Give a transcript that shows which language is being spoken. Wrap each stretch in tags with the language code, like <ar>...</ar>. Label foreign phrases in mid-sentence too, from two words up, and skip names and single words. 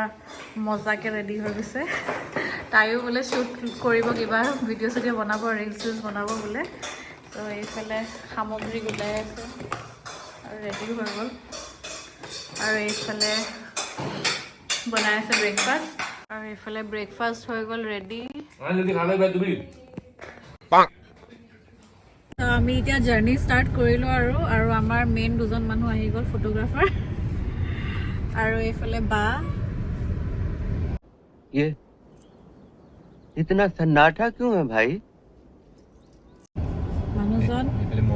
<as>মজাকৈ ৰেডি হৈ গৈছে তাইও বোলে শ্বুট কৰিব কিবা ভিডিঅ' চিডিঅ' বনাব ৰিলচ চিলচ বনাব বোলে তো এইফালে সামগ্ৰী গোটাই আছে আৰু ৰেডিও হৈ গ'ল আৰু এইফালে বনাই আছে ব্ৰেকফাষ্ট আৰু এইফালে ব্ৰেকফাষ্ট হৈ গ'ল ৰেডি তো আমি এতিয়া</as> <en>journey start</en> <as>কৰিলোঁ আৰু আমাৰ মেইন দুজন মানুহ আহি গ'ল ফটোগ্ৰাফাৰ আৰু এইফালে বা</as> <hi>ये इतना सन्नाटा क्यों है भाई</hi> <as>মানুহজন মই</as>